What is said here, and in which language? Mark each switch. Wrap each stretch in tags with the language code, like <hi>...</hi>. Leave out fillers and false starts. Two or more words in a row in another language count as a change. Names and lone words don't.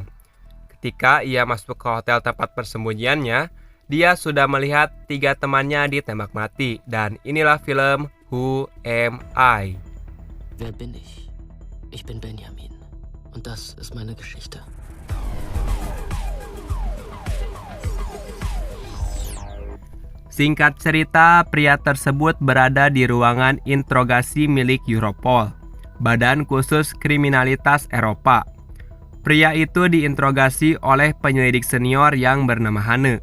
<id>Ketika ia masuk ke hotel tempat persembunyiannya, dia sudah melihat 3 temannya ditembak mati. Dan inilah film Who Am I?</id> <de>Wer bin ich? Ich bin Benjamin. Und das ist meine Geschichte.</de> <id>Singkat cerita, pria tersebut berada di ruangan interogasi milik Europol, Badan Khusus Kriminalitas Eropa. Pria itu diinterogasi oleh penyelidik senior yang bernama Hane.</id>